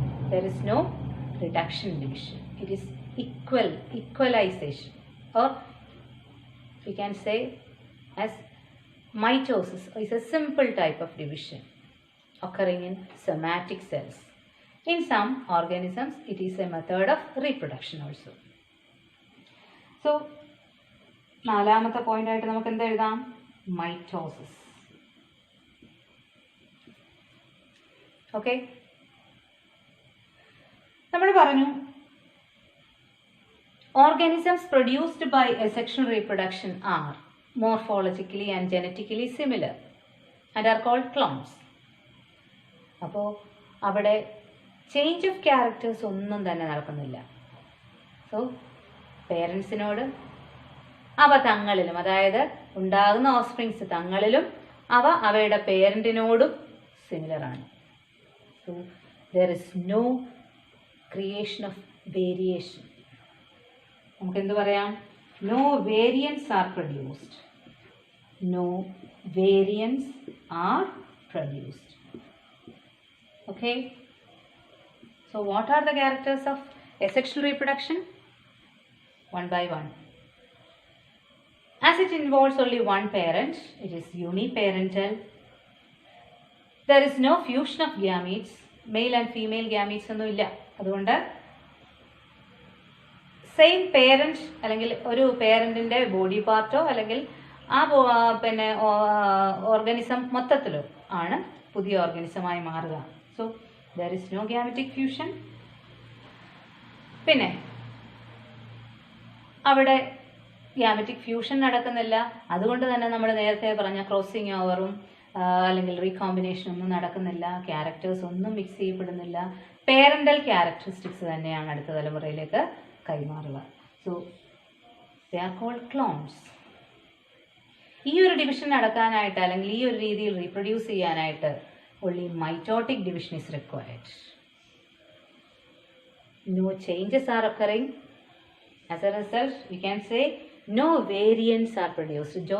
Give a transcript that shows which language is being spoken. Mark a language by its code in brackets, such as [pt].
[en] There is no reduction division. It is equalization, or we can say as mitosis is a simple type of division occurring in somatic cells. In some organisms, it is a method of reproduction also. [ml] So, നാലാമത്തെ point ആയിട്ട് നമുക്ക് എന്ത് എഴുതാം? [en] Mitosis. Okay, [ml] നമ്മൾ പറഞ്ഞു [en] organisms produced by asexual reproduction are morphologically and genetically similar and are called clones. [ml] അപ്പോൾ അവിടെ change of characters ഒന്നും തന്നെ നടക്കുന്നില്ല. സോ പേരൻസിനോട് അവ തങ്ങളിലും, അതായത് ഉണ്ടാകുന്ന ഓഫ്സ്പ്രിങ്സ് തങ്ങളിലും അവ അവയുടെ പേരൻറ്റിനോടും സിമിലറാണ്. [en] So there is no creation of variation. [ml] നമുക്ക് എന്ത് പറയാം? [en] No variants are produced. no variants are produced. Okay. So what are the characters of asexual reproduction? One by one. As it involves only one parent, it is uniparental. There is no fusion of gametes. Male and female gametes [ml] ഒന്നും ഇല്ല. അതുകൊണ്ട് same parent അല്ലെങ്കിൽ ഒരു പേരൻറ്റിൻ്റെ body പാർട്ടോ അല്ലെങ്കിൽ ആ പിന്നെ organism മൊത്തത്തിലോ ആണ് പുതിയ ഓർഗാനിസമായി മാറുക. [en] So there is no gametic fusion. [ml] പിന്നെ അവിടെ ഗ്യാമറ്റിക് ഫ്യൂഷൻ നടക്കുന്നില്ല. അതുകൊണ്ട് തന്നെ നമ്മൾ നേരത്തെ പറഞ്ഞ ക്രോസിങ് ഓവറും അല്ലെങ്കിൽ റീകോമ്പിനേഷനും ഒന്നും നടക്കുന്നില്ല. ക്യാരക്ടേഴ്സ് ഒന്നും മിക്സ് ചെയ്യപ്പെടുന്നില്ല. പേരൻ്റൽ ക്യാരക്ടറിസ്റ്റിക്സ് തന്നെയാണ് അടുത്ത തലമുറയിലേക്ക് കൈമാറുക. [en] So they are called clones. [ml] ഈ ഒരു ഡിവിഷൻ നടക്കാനായിട്ട് അല്ലെങ്കിൽ ഈ ഒരു രീതിയിൽ റീപ്രൊഡ്യൂസ് ചെയ്യാനായിട്ട് [en] only mitotic division is required. No changes are occurring. As a result, we can say no variants are produced.